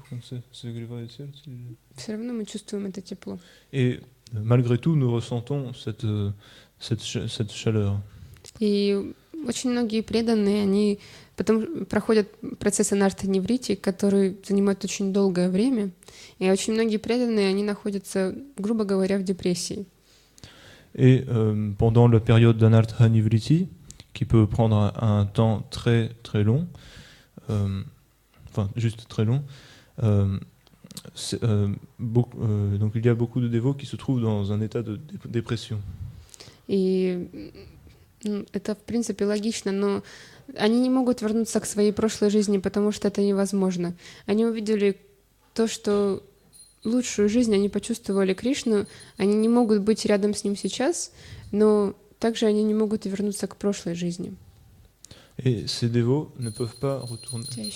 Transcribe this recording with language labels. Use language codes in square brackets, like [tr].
[ru] Все равно мы чувствуем это тепло. [fr] Et malgré tout, nous ressentons cette chaleur. [ru] И очень многие преданные, они потом проходят процесс анарта-неврити, который занимает очень долгое время. И очень многие преданные, они находятся, грубо говоря, в депрессии. [fr] Et pendant la période d'Anartha Nivriti, qui peut prendre un temps très très long, enfin juste très long, donc il y a beaucoup de dévots qui se trouvent dans un état de dépression. [ru] И это, в принципе, логично, но они не могут вернуться к своей прошлой жизни, потому что это невозможно. Они увидели то, что лучшую жизнь, они почувствовали Кришну, они не могут быть рядом с ним сейчас, но также они не могут вернуться к прошлой жизни. [fr] Et ces dévots ne peuvent pas retourner.